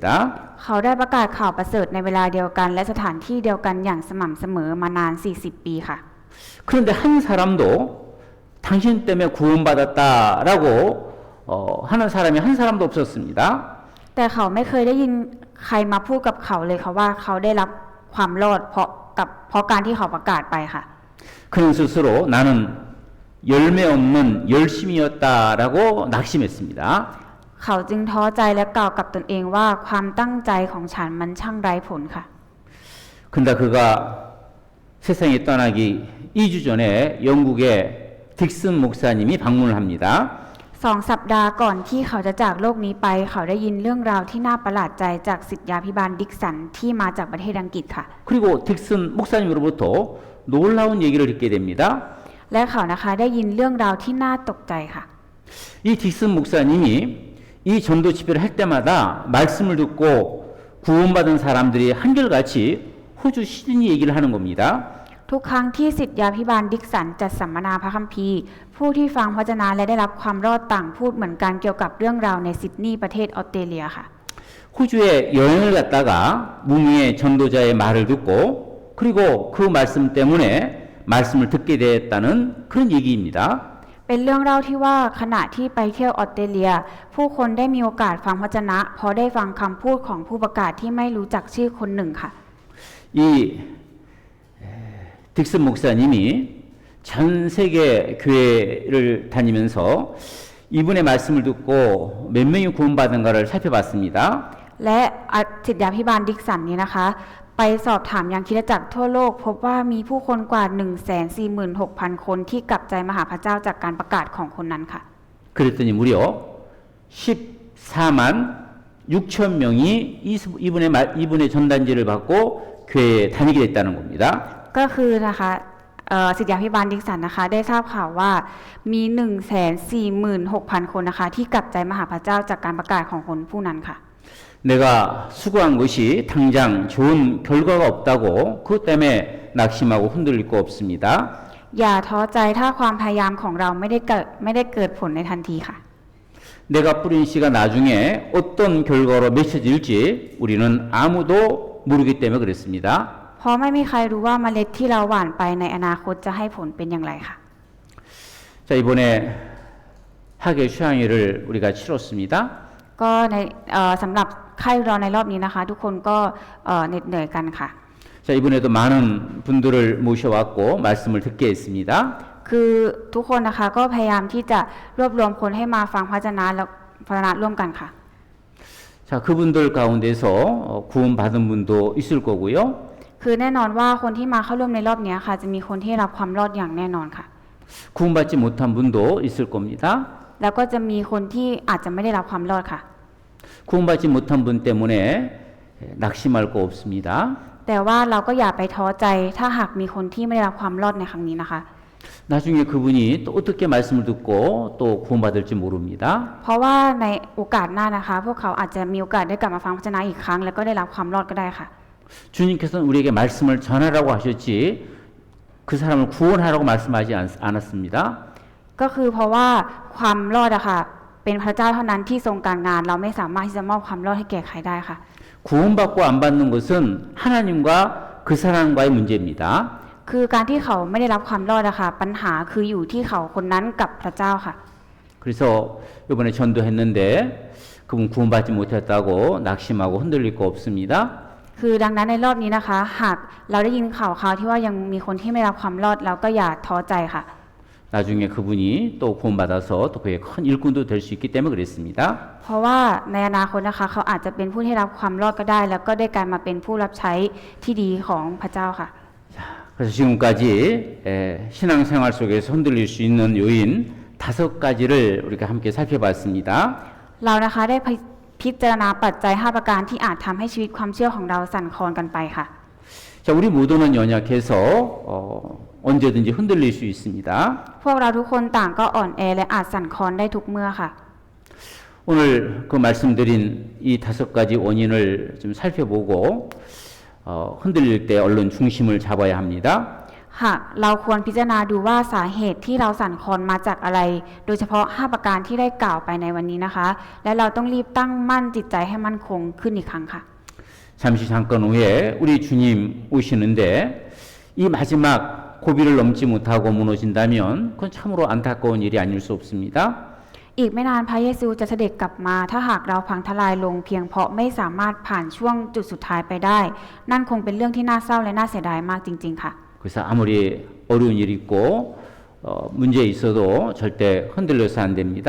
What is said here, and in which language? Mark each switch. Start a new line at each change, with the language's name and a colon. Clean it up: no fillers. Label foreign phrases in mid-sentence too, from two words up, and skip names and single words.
Thai: เขาได้ประกาศข่าวประเสริฐในเวลาเดียวกันและสถานที่เดียวกันอย่างสม่ำเสมอมานาน 40 ปีค่ะ
Korean: 그런데 한 사람도 당신 때문에 구원받았다라고 하는 사람이 한 사람도 없었습니다.
Thai: แต่เขาไม่เคยได้ยินใครมาพูดกับเขาเลยค่ะว่าเขาได้รับความรอดเพราะการที่เขาประกาศไปค่ะ
Korean: 그는 스스로 나는 열매 없는 열심이었다라고 낙심했습니다.
Thai: เขาจึงท้อใจและกล่าวกับตนเองว่าความตั้งใจของฉันมันช่างไร้ผลค่ะ
Korean: 근데 그가 세상에 떠나기 2주 전에 영국의 딕슨 목사님이 방문을 합니다.
Thai: 2 สัปดาห์ก่อนที่เขาจะจากโลกนี้ไปเขาได้ยินเรื่องราวที่น่าประหลาดใจจากศิษยาภิบาลดิกสันที่มาจากประเทศอังกฤษค่ะ
Korean: 그리고 딕슨 목사님으로부터 놀라운 얘기를 듣게 됩니다.
Thai: และเขานะคะได้ยินเรื่องราวที่น่าตกใจค่ะ
Korean: 이 딕슨 목사님이 이 전도 집회를 할 때마다 말씀을 듣고 구원받은 사람들이 한결같이 호주 시드니 얘기를 하는 겁니다.
Thai: ทุกครั้งที่ศิษยาภิบาลดิกสันจัดสัมมนาพระคัมภีร์ผู้ที่ฟังพระวจนะและได้รับความรอดต่างพูดเหมือนกันเกี่ยวกับเรื่องราวในซิดนีย์ประเทศออสเตรเลียค่ะ
Korean: 호주에 여행을 갔다가 무명의 전도자의 말을 듣고 그리고 그 말씀 때문에 말씀을 듣게 됐다는 그런 얘기입니다.
Thai: เป็นเรื่องเล่าที่ว่าขณะที่ไปเที่ยวออสเตรเลียผู้คนได้มีโอกาสฟังพระวจนะเพราะได้ฟังคำพูดของผู้ประกาศที่ไม่รู้จักชื่อคนหนึ่งค่ะ
Korean: 이 딕슨 목사님이 전 세계 교회를 다니면서 이분의 말씀을 듣고 몇 명이 구원받은가를 살펴봤습니다.
Thai: และศิษยาภิบาลดิกสันนี้นะคะไปสอบถามยังคริสตจักรทั่วโลกพบว่ามีผู้คนกว่า 146,000 คนที่กลับใจมาหาพระเจ้าจากการประกาศของคนนั้นค่ะ
Korean: 그랬더니 무려 14만 6천 명이 이분의 전단지를 받고 교회에 다니게 됐다는 겁니다.
Thai: ก็คือนะคะศิษยาภิบาลดิกสันนะคะได้ทราบข่าวว่ามี 146,000 คนนะคะที่กลับใจมาหาพระเจ้าจากการประกาศของคนผู้นั้นค่ะ
Korean: 내가 수고한 것이 당장 좋은 결과가 없다고 그것 때문에 낙심하고 흔들릴 거 없습니다.
Thai: อย่าท้อใจถ้าความพยายามของเราไม่ได้เกิดผลในทันทีค่ะ
Korean: 내가 뿌린 씨가 나중에 어떤 결과로 맺혀질지 우리는 아무도 모르기 때문에 그랬습니다.
Thai: เพราะไม่มีใครรู้ว่าเมล็ดที่เราหว่านไปในอนาคตจะให้ผลเป็นอย่างไรค่ะ
Korean: 자, 이번에 학예 휴양일을 우리가 치렀습니다.
Thai: ก็ในสำหรับค่ายรอในรอบนี้นะคะ ทุกคนก็เหน็ดเหนื่อยกันค่ะ
Korean: 자, 이번에도 많은 분들을 모셔왔고 말씀을 듣게 했습니다.
Thai: คือทุกคนนะคะก็พยายามที่จะรวบรวมคนให้มาฟังพระวจนะและพระวจนะร่วมกันค่ะ
Korean: 자, 그분들 가운데서 구원받은 분도 있을 거고요.
Thai: คือแน่นอนว่าคนที่มาเข้าร่วมในรอบนี้ค่ะจะมีคนที่รับความรอดอย่างแน่นอนค่ะ
Korean: 구원받지 못한 분도 있을 겁니다.
Thai: แล้วก็จะมีคนที่อาจจะไม่ได้รับความรอดค่ะ
Korean: 구원받지 못한 분 때문에 낙심할 거 없습니다.
Thai: แต่ว่าเราก็อย่าไปท้อใจถ้าหากมีคนที่ไม่ได้รับความรอดในครั้งนี้นะคะ
Korean: 나중에 그분이 또 어떻게 말씀을 듣고 또 구원받을지 모릅니다.
Thai: เพราะว่าในโอกาสหน้านะคะ พวกเขาอาจจะมีโอกาสได้กลับมาฟังพระวจนะอีกครั้งแล้วก็ได้รับความรอดก็ได้ค่ะ
Korean: 주님께서는 우리에게 말씀을 전하라고 하셨지 그 사람을 구원하라고 말씀하지 않았습니다.
Thai: ก็คือเพราะว่าความรอดอะค่ะเป็นพระเจ้าเท่านั้นที่ทรงการงานเราไม่สามารถที่จะมอบความรอดให้แก่ใครได้ค่ะ
Korean: 구원받고 안 받는 것은 하나님과 그 사람과의 문제입니다.
Thai: คือการที่เขาไม่ได้รับความรอดอะค่ะปัญหาคืออยู่ที่เขาคนนั้นกับพระเจ้าค่ะ
Korean: 그래서 이번에 전도했는데 그분 구원받지 못했다고 낙심하고 흔들릴 거 없습니다.
Thai: คือดังนั้นในรอบนี้นะคะ หากเราได้ยินข่าวที่ว่ายังมีคนที่ไม่รับความรอดเราก็อย่าท้อใจค่ะ
Korean: 나중에 그분이 또 구원받아서 또 그의 큰 일꾼도 될 수 있기 때문에 그랬습니다.
Thai: เพราะว่าในอนาคตนะคะเขาอาจจะเป็นผู้ที่รับความรอดก็ได้ แล้วก็ได้กลายมาเป็นผู้รับใช้ที่ดีของพระเจ้าค่ะ
Korean: 그래서 지금까지 신앙생활 속에서 흔들릴 수 있는 요인 5가지를 우리가 함께 살펴봤습니다.
Thai: เรานะคะได้พิจารณาปัจจัย5ประการที่อาจทำให้ชีวิตความเชื่อของเราสั่นคลอนกันไปค่ะ
Korean: 자, 우리 모두는 연약해서 언제든지 흔들릴 수 있습니다.
Thai: พวกเราทุกคนต่างก็อ่อนแอและอาจสั่นคลอนได้ทุกเมื่อค่ะ
Korean: 오늘 그 말씀드린 이 5가지 원인을 좀 살펴보고 흔들릴 때 얼른 중심을 잡아야 합니다.
Thai: หากเราควรพิจารณาดูว่าสาเหตุที่เราสั่นคลอนมาจากอะไร โดยเฉพาะ5ประการที่ได้กล่าวไปในวันนี้นะคะ และเราต้องรีบตั้งมั่นจิตใจให้มั่นคงขึ้นอีกครั้งค่ะ
Korean: 잠시 잠깐 후에 우리 주님 오시는데 이 마지막 고비를 넘지 못하고 무너진다면 그건 참으로 안타까운 일이 아닐 수 없습니다.
Thai: อีกไม่นานพระเยซูจะเสด็จกลับมาถ้าหากเราพังทลายลงเพียงเพราะไม่สามารถผ่านช่วงจุดสุดท้ายไปได้ นั่นคงเป็นเรื่องที่น่าเศร้าและน่าเสียดายมากจริงๆค่ะ
Korean: 그래서 아무리 어려운 일이 있고 문제 있어도 절대 흔들려서 안 됩니다.